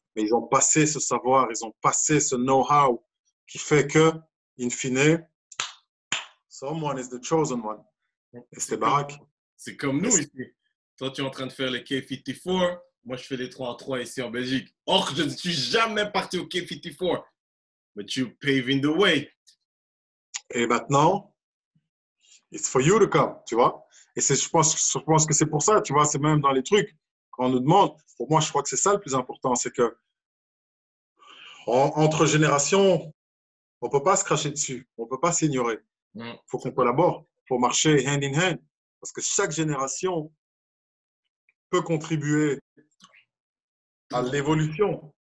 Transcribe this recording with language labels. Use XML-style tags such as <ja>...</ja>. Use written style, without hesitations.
<fr>Mais ils ont passé ce savoir, ils ont passé ce know-how qui fait que, in fine,</fr> <en>someone is the chosen one.</en> <fr>Et c'est Barack. C'est comme nous ici. Toi, tu es en train de faire les K54. Moi, je fais les 3 en 3 ici en Belgique. Or, je ne suis jamais parti au K54.</fr> <en>But you paving the way.</en> <fr>Et maintenant,</fr> <en>it's for you to come,</en> <fr>tu vois. Et je pense que c'est pour ça, tu vois, c'est même dans les trucs qu'on nous demande. Pour moi, je crois que c'est ça le plus important, c'est que entre générations, on ne peut pas se cracher dessus, on ne peut pas s'ignorer. Il faut qu'on collabore. faut marcher</fr> <en>hand in hand.</en> <fr>Parce que chaque génération peut contribuer à l'évolution.</fr>